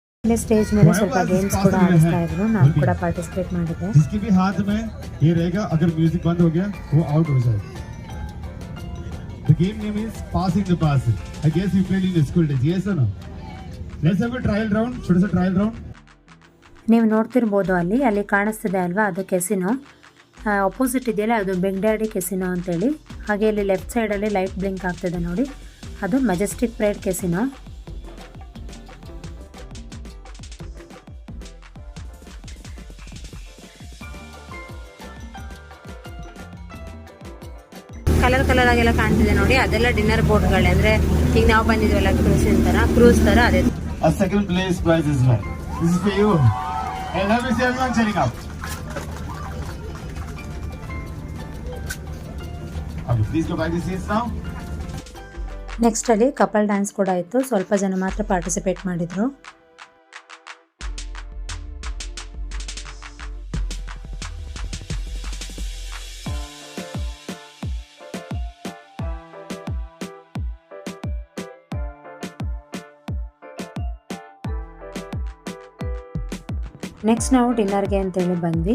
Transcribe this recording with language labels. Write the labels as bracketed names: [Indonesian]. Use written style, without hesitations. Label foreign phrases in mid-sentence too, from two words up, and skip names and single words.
[Kannada] ಅಲ್ಲಿ ಸ್ಟೇಜ್ ಮೇಲೆ ಸ್ವಲ್ಪ ಗೇಮ್ಸ್ ಕೂಡ ಆಡಿಸ್ತಾ ಇದ್ರು, ನಾನು ಕೂಡ ಪಾರ್ಟಿಸಿಪೇಟ್ ಮಾಡಿದ್ದೆ. [Hindi] जिसके भी हाथ में ये रहेगा, अगर म्यूजिक बंद हो गया वो आउट हो जाएगा. [English] The game name is passing the pass. I guess you played in the school days. Yes or no? Let's have a trial round. [Hindi] छोटा सा [English] trial round. [Kannada] ನೀವು ನೋಡ್ತಿರ್ಬೋದು ಅಲ್ಲಿ ಕಾಣಿಸ್ತಿದೆ ಅಲ್ವಾ, ಅದು ಕೆಸಿನೋ. ಅಪೋಸಿಟ್ ಇದೆಯಲ್ಲ ಅದು ಬಿಗ್ ಡ್ಯಾಡಿ ಕೆಸಿನೋ ಅಂತೇಳಿ. ಹಾಗೆ ಇಲ್ಲಿ ಲೆಫ್ಟ್ ಸೈಡಲ್ಲಿ [English] light blink [Kannada] ಆಗ್ತಿದೆ ನೋಡಿ, ಅದು ಮೆಜೆಸ್ಟಿಕ್ ಪ್ರೈಡ್ ಕೆಸಿನೋ. ಕಲರ್ ಆಗೆಲ್ಲ ಕಾಣ್ತಿದೆ ನೋಡಿ, ಅದೆಲ್ಲ ಡಿನ್ನರ್ ಬೋಟ್ಗಳೇ. ಅಂದರೆ ಈಗ ನಾವು ಬಂದಿದ್ವಲ್ಲ ಕ್ರೂಸ್ ಥರ ಅದೇ. [English] A second place prize as well. This is for you. And let me see everyone cheering up. Okay, please go back to seats now. [Kannada] ನೆಕ್ಸ್ಟ್ ಅಲ್ಲಿ [English] couple dance [Kannada] ಕೂಡ ಇತ್ತು, ಸ್ವಲ್ಪ ಜನ ಮಾತ್ರ ಪಾರ್ಟಿಸಿಪೇಟ್ ಮಾಡಿದ್ರು. ನೆಕ್ಸ್ಟ್ ನಾವು ಡಿನ್ನರ್ಗೆ ಅಂತೇಳಿ ಬಂದ್ವಿ.